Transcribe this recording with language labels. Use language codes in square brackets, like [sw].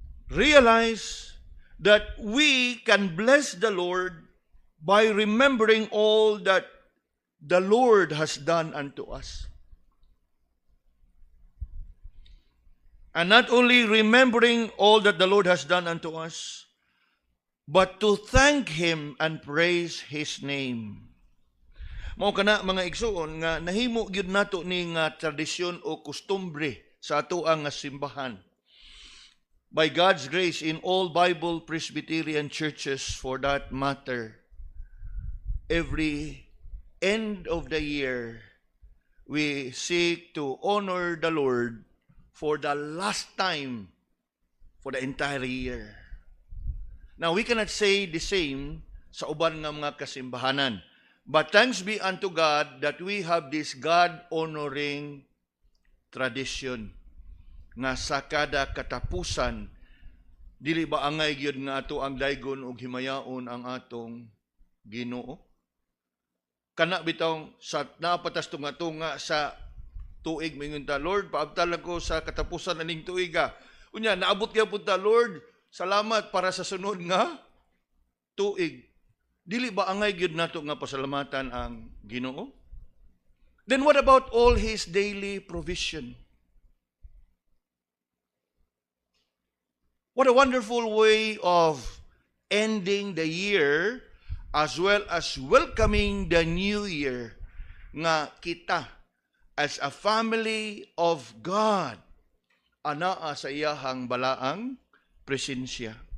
[en] Realize that we can bless the Lord by remembering all that the Lord has done unto us. And not only remembering all that the Lord has done unto us, but to thank Him and praise His name. [ceb] Mao kana mga igsuon nga nahimo gyud nato ni nga tradisyon o kustombre sa atoang nga simbahan. [en] By God's grace, in all Bible Presbyterian churches for that matter, every end of the year, we seek to honor the Lord for the last time for the entire year. Now, we cannot say the same [ceb] sa uban nga mga kasimbahanan. [en] But thanks be unto God that we have this God-honoring tradition [ceb] nga sa kada katapusan, dili ba angay gyud nga ato ang daygon ug himayaon ang atong Ginoo? Kana bitaw sa napatas tunga sa tuig mingon ta, "Lord, paabtal ko sa katapusan aning tuiga." Unya naabot gyapon ta, "Lord, salamat para sa sunod nga tuig." Dili ba angay gyud nato nga pasalamatan ang Ginoo? [en] Then what about all His daily provision? What a wonderful way of ending the year as well as welcoming the new year [ceb] nga kita [en] as a family of God [ceb] anaa sa iyahang balaang presensya.